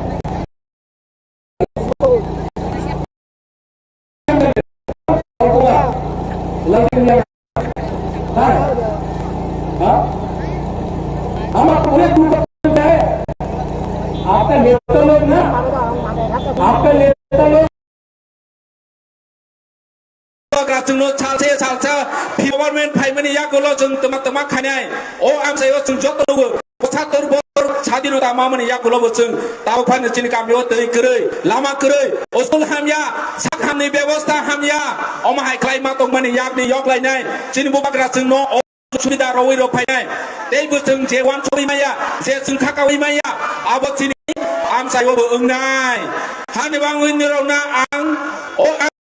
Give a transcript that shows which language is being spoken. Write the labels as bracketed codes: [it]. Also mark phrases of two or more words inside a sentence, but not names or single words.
[hi] हम पूरे है, आपका नेता लोग ना, आपका नेता लोग [brx] जोंनो सालसे गभर्नमेंट फाइमानि यागोल जों तमा खानाय ओ आम सायो जों जतनोबो 75 बोसोर स्वाधीनता मामनि यागोलबो जों दाव फानो जोंनि गामियाव दै गोरै लामा गोरै स्कुल हामया साखामनि व्यवस्था हामया अमाहाय क्लाइमा दंमानि यागनि यगलायनाय जोंनि बबाग्रा जों न' सुबिदा रवै रफायनाय दैबो जों जेवान सरिमाया जे जों खाकावैमाया आबो जोंनि आम सायोबो ओंनाय हानिबां उइनरौना आं